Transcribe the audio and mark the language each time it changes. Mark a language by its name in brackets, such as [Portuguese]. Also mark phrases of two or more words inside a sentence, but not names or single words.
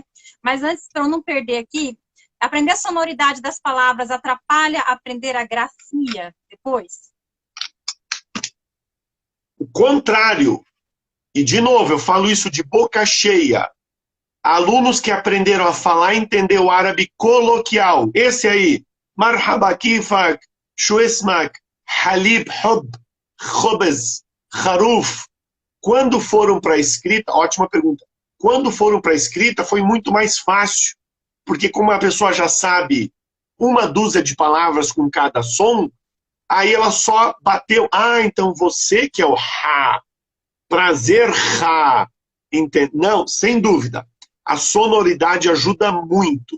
[Portuguese] Mas antes, para eu não perder aqui, aprender a sonoridade das palavras atrapalha aprender a grafia depois? O contrário. E, de novo, eu falo isso de boca cheia. Alunos que aprenderam a falar e entender o árabe coloquial. Esse aí. [Arabic] مرحبا كيفك، شو اسمك، حليب حب، خبز, kharuf. [Portuguese] Quando foram para a escrita, ótima pergunta. Quando foram para a escrita foi muito mais fácil. Porque como a pessoa já sabe uma dúzia de palavras com cada som, aí ela só bateu, então você que é o ha, prazer ha, não, sem dúvida, a sonoridade ajuda muito.